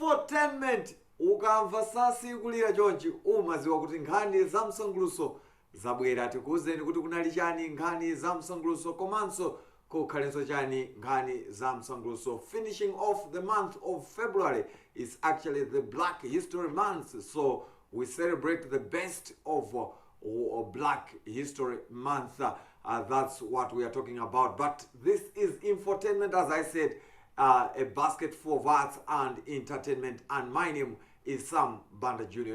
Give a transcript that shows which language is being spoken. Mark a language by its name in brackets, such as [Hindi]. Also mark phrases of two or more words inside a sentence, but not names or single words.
[Nyanja] Infotainment ukamva sasikulira chonchi umaziwa kuti nkhani za msanguluso zabwera. Tikuwuzeni kuti kunali chani nkhani za msanguluso komanso kukhalenso chani nkhani za msanguluso. [English] Finishing off the month of February is actually the Black History Month, so we celebrate the best of Black History Month. That's what we are talking about. But this is Infotainment, as I said, a basket for arts and entertainment, and my name is Sam Banda Jr.